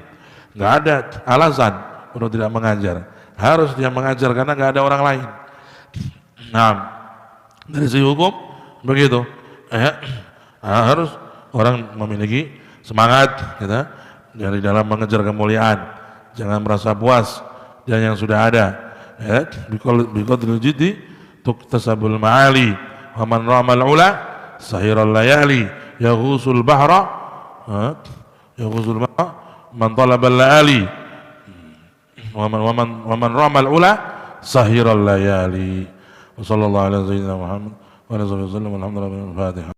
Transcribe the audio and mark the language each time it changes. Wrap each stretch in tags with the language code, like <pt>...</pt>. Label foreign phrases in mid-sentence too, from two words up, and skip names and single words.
<id>Nggak ada alasan untuk tidak mengajar, harus dia mengajar karena nggak ada orang lain. Nah, dari segi hukum begitu, harus orang memiliki semangat, gitu, dari dalam mengejar kemuliaan, jangan merasa puas dengan yang sudah ada.</id> <ar>بقدر الجد تكتسب المعالي ومن رام العلى سهر الليالي يغوص البحر يغوص البحر من طلب الليالي ومن رام العلى سهر الليالي. وصلى الله على سيدنا محمد وعلى آله وسلم. الحمد لله الفاتحة.</ar>